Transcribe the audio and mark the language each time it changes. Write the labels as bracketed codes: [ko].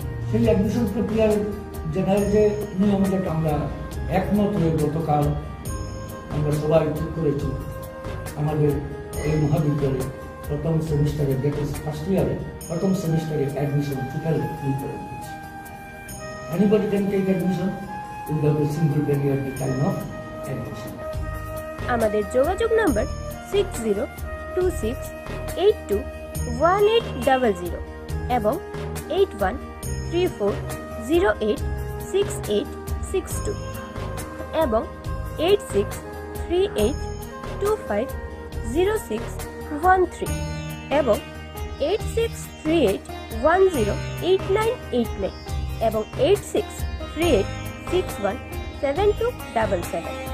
[bn] সেই অ্যাডমিশন প্রক্রিয়ার জেনারেল যে নিয়মটা আমরা একমত হয়ে গতকাল আমরা সবাই ঠিক করেছি আমাদের এই মহাবিদ্যালয়ে প্রথম সেমিস্টারে, [en] that is first ইয়ারে, [bn] প্রথম সেমিস্টারে অ্যাডমিশন টোটালি ফ্রি করে দিচ্ছি। [en] Anybody can take admission without a single penny at the time of admission. [bn] আমাদের যোগাযোগ নাম্বার 6026821800 এবং 8134086862 এবং 8638250613 এবং 8638108989 এবং 8638617277।